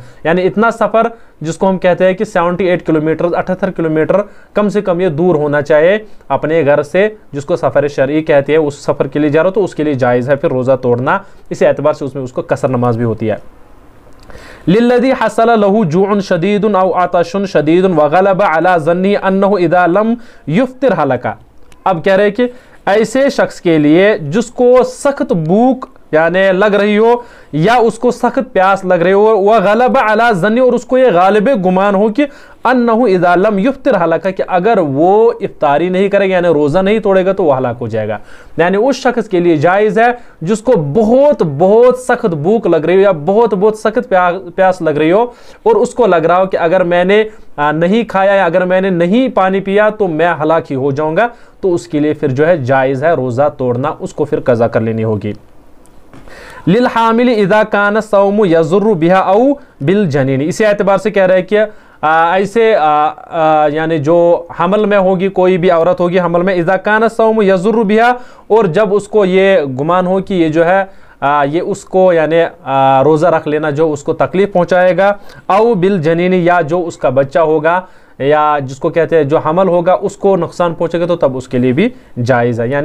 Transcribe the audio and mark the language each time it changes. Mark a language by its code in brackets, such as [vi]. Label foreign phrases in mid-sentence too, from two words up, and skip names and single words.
[hi] यानी इतना सफ़र जिसको हम कहते हैं कि 78 किलोमीटर 78 किलोमीटर कम से कम ये दूर होना चाहिए अपने घर से, जिसको सफ़र शरई कहते हैं, उस सफ़र के लिए जा रहा हो तो उसके लिए जायज़ है फिर रोज़ा तोड़ना। इसी एतबार से उसमें उसको कसर नमाज भी होती है। [ar] للذي حصل له جوع شديد أو عطش شديد و غلب على ظنه أنه إذا لم يفطر هلك. [hi] अब कह रहे हैं कि ऐसे शख्स के लिए जिसको सख्त भूख यानी लग रही हो या उसको सख्त प्यास लग रही हो, वह [ar] غلب على ظنه, [hi] और उसको ये गालिब गुमान हो कि [ar] أنه إذا لم يفطر هلك, [hi] कि अगर वो इफ्तारी नहीं करेगा यानी रोज़ा नहीं तोड़ेगा तो वह हलाक हो जाएगा। यानी उस शख्स के लिए जायज़ है जिसको बहुत बहुत सख्त भूख लग रही हो या बहुत बहुत सख्त प्यास लग रही हो, और उसको लग रहा हो कि अगर मैंने नहीं खाया या अगर मैंने नहीं पानी पिया तो मैं हलाक ही हो जाऊंगा, तो उसके लिए फिर जो है जायज़ है रोज़ा तोड़ना, उसको फिर क़ज़ा कर लेनी होगी। [ar] للحامل إذا كان الصوم يضر بها أو بالجنين, [hi] इसी एतबार से कह रहे हैं कि ऐसे यानी जो हमल में होगी, कोई भी औरत होगी हमल में, [ar] إذا كان الصوم يضر بها, [hi] और जब उसको ये गुमान हो कि ये जो है ये उसको यानी रोज़ा रख लेना जो उसको तकलीफ़ पहुँचाएगा। [ar] أو بالجنين, [hi] या जो उसका बच्चा होगा या जिसको कहते हैं जो हमल होगा उसको नुकसान पहुँचेगा, तो तब उसके लिए भी जायज़ है।